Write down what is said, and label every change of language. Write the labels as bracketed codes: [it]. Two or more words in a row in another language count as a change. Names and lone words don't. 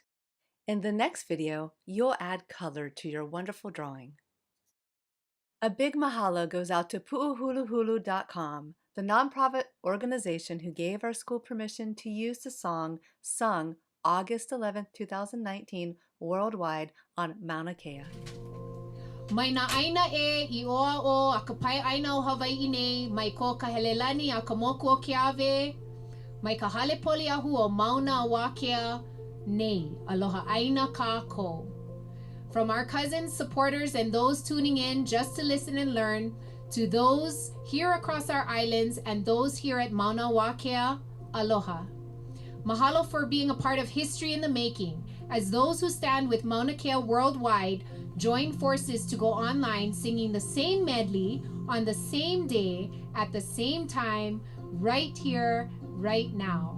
[en] In the next video, you'll add color to your wonderful drawing. A big mahalo goes out to pu'uhuluhulu.com, the nonprofit organization who gave our school permission to use the song sung August 11, 2019 worldwide on Mauna Kea. [haw] Mai na aina I oa o a ka pai aina o Hawaii nei, mai ko ka helelani a ka moku o Keawe, mai ka hale poli ahu o Mauna a Wakea, nei, aloha aina kākou. [en] From our cousins, supporters, and those tuning in just to listen and learn, to those here across our islands and those here at Mauna Wakea, aloha. Mahalo for being a part of history in the making, as those who stand with Mauna Kea worldwide join forces to go online singing the same medley on the same day at the same time, right here, right now.